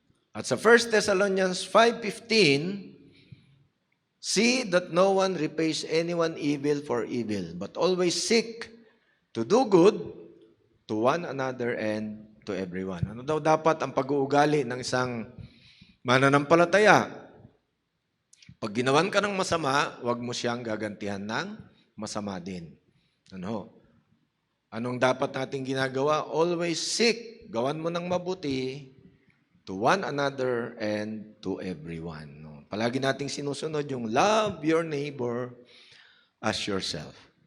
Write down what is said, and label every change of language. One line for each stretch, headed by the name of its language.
Filipino: At sa
English: 1 Thessalonians 5:15, see that no one repays anyone evil for evil, but always seek to do good to one another and to everyone.
Filipino: Ano daw dapat ang pag-uugali ng isang mananampalataya? Pag ginawan ka ng masama, huwag mo siyang gagantihan ng masama din. Anong dapat nating ginagawa?
English: Always seek.
Filipino: Gawan mo ng mabuti
English: to one another and to everyone.
Filipino: Palagi nating sinusunod yung
English: love your neighbor as yourself.